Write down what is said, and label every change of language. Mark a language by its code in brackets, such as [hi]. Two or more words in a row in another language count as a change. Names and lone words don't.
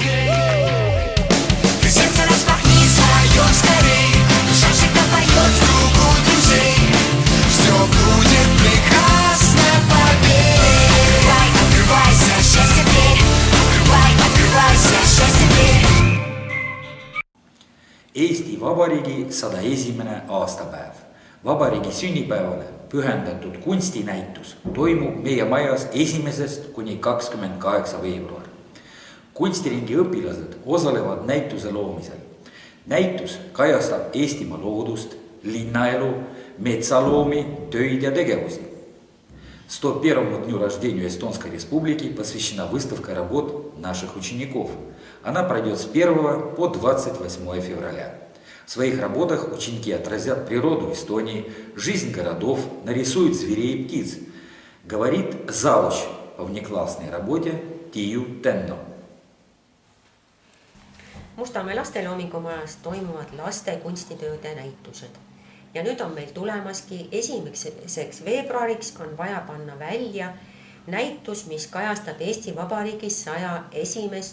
[ru] Ты сердце распахни свое скорей, душа всегда поет в кругу друзей. Все будет прекрасно, поверь. Открывайся, счастье дверь. Открывайся, счастье дверь. [et] Eesti Vabariigi 101. aastapäev. Vabariigi sünnipäevale pühendatud kunstinäitus toimub meie majas 1. kuni 28. veebruar. Kunstiringi õpilased osalevad näituse loomisel. Näitus kajastab Eestimaa loodust, linnaelu, metsaloomi, töid ja tegevusi. [ru] 101-му дню рождения Эстонской Республики посвящена выставка работ наших учеников. Она пройдет с 1 по 28 февраля. В своих работах ученики отразят природу Эстонии, жизнь городов, нарисуют зверей и птиц, говорит завуч по внеклассной работе Tiiu Tenno. [et] Mustamäe lasteloomingumajas toimuvad laste kunstitööde näitused. Ja nüüd on meil tulemaski 1. veebruariks on vaja panna välja näitus, mis kajastab Eesti Vabariigis 101.